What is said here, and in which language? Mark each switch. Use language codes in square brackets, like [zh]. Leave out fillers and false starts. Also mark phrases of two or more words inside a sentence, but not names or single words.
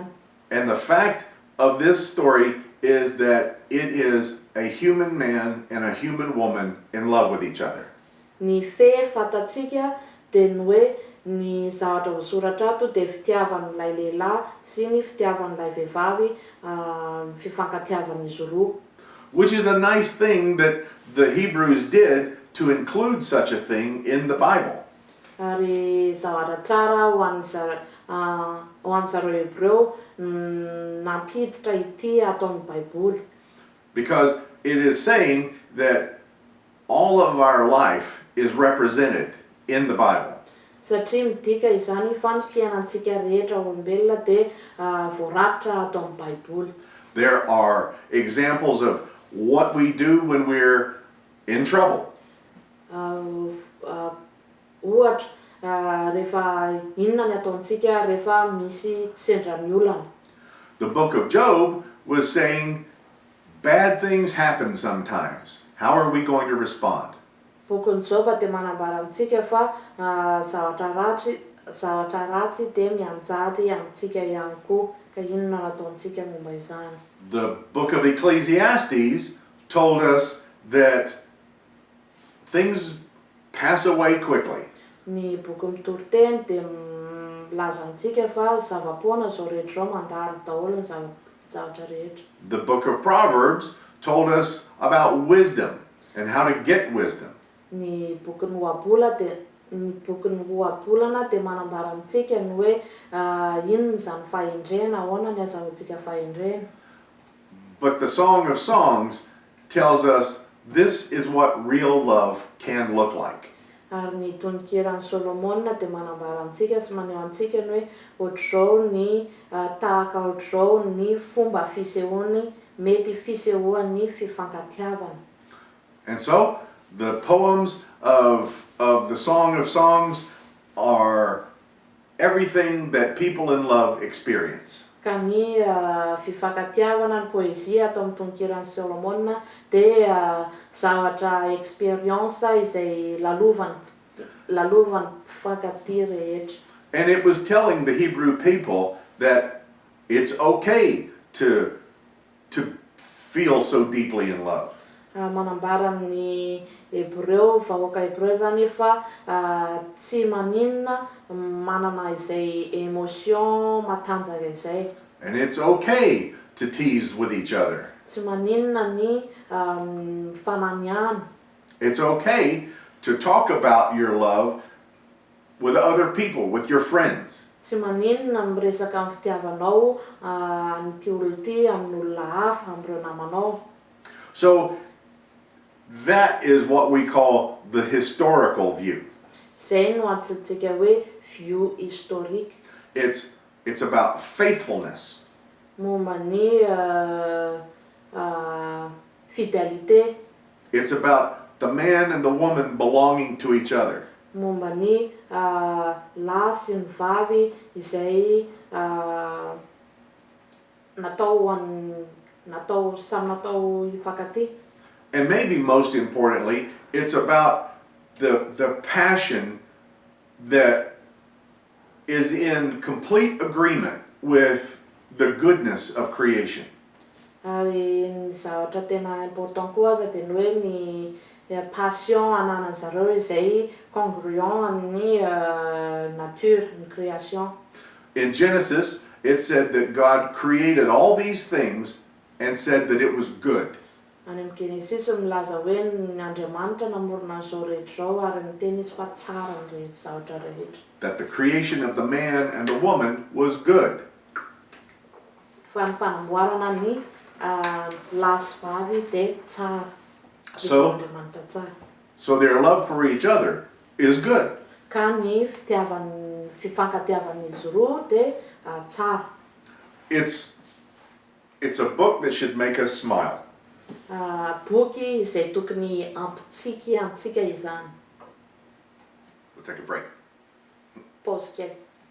[en] And the fact of this story is that it is a human man and a human woman in love with each other. [mg] Ny fantatsika dia ny hoe ny zavatra voasoratra ato dia fitiavan'ilay lehilahy sy ny fitiavan'ilay vehivavy fifankatiavan'izy roa. [en] Which is a nice thing that the Hebrews did to include such a thing in the Bible. [mg] Ary zavatra tsara ho an'zareo Hébreu nampiditra ity ato amin'ny Baiboly. [en] Because it is saying that all of our life is represented in the Bible. [mg] Satria midika izany fa ny fiainantsika rehetra olombelona dia voarakitra ato amin'ny Baiboly. [en] There are examples of what we do when we're in trouble. [mg] Ohatra rehefa inona ny ataontsika rehefa misy sendra ny olana. [en] The book of Job was saying bad things happen sometimes. How are we going to respond? [mg] Bokin'ny Joba dia manambara amintsika fa zavatra ratsy dia mianjady amintsika ihany koa, ka inona no ataontsika momba izany. [en] The book of Ecclesiastes told us that things pass away quickly. [mg] Ny boky mitoroteny dia milaza amintsika fa zava-poana zao rehetra zao mandalo daholo ny zavatra rehetra. [en] The book of Proverbs told us about wisdom and how to get wisdom. [mg] Ny bokin'ny ohabolana dia manambara amintsika ny hoe inona zany fahendrena, ahoana ny azahoantsika fahendrena. [en] But the Song of Songs tells us this is what real love can look like. [mg] Ary ny tononkirany Solomona dia manambara amintsika sy maneho antsika ny hoe ohatr'izao ny tahaka ohatr'izao ny fomba fisehoany, mety fisehoan'ny fifankatiavana. [en] And so the poems of the Song of Songs are everything that people in love experience. [mg] Ka ny fifankatiavana ny poezia atao amin'ny tononkirany Solomona dia zavatra experience izay lalovany mpifankatia rehetra. [en] And it was telling the Hebrew people that it's okay to feel so deeply in love. [mg] Manambara amin'ny Hebreo, vahoaka Hebreo zany fa tsy maninona manana izay emotion matanjaka izay. [en] And it's okay to tease with each other. [mg] Tsy maninona ny fananiana. [en] It's okay to talk about your love with other people, with your friends. [mg] Tsy maninona miresaka amin'ny fitiavanao an'ity olona ity amin'olona hafa, amin'ireo namanao. [en] So that is what we call the historical view. [mg] Zay no antsointsika hoe [fr] view historique. [en] It's about faithfulness. [mg] Momba ny fidélité. [en] It's about the man and the woman belonging to each other. [mg] Momba ny lahy sy ny vavy izay samy natao hifankatia. [en] And maybe most importantly, it's about the passion that is in complete agreement with the goodness of creation. [mg] Ary ny zavatra tena important koa aza dia ny hoe ny passion ananan'ny zareo izay congruent amin'ny nature, ny création. [en] In Genesis, it said that God created all these things and said that it was good. [mg] Any amin'ny Genesis milaza hoe ny Andriamanitra namorona an'izao rehetra zao ary niteny izy fa tsara ny zavatra rehetra. [en] That the creation of the man and the woman was good. [mg] Fa ny fanamboarana ny lahy sy vavy dia tsara. Andriamanitra tsara. [en] So their love for each other is good. [mg] Ka ny fifankatiavan'izy roa dia tsara. [en] It's a book that should make us smile. [mg] Boky izay tokony ampitsiky izany. [en] We'll take a break. [mg] Pause kely.